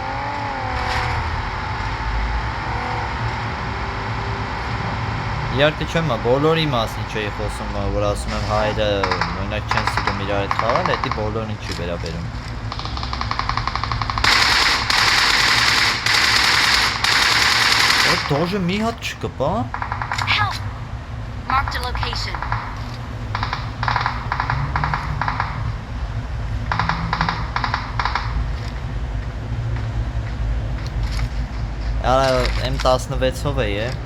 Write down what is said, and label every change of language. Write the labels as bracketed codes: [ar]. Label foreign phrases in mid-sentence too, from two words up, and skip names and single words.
[hy] Իհարկե չեմ, բոլորի մասին չէի խոսում, որ ասում եմ հայերը մենակ չեն սիրում իրար հետ խաղալ, հետի բոլորին չի վերաբերում Դոժը մի հատ չկպա [en] Help! Marked a location. [hy] Արա M16-ով է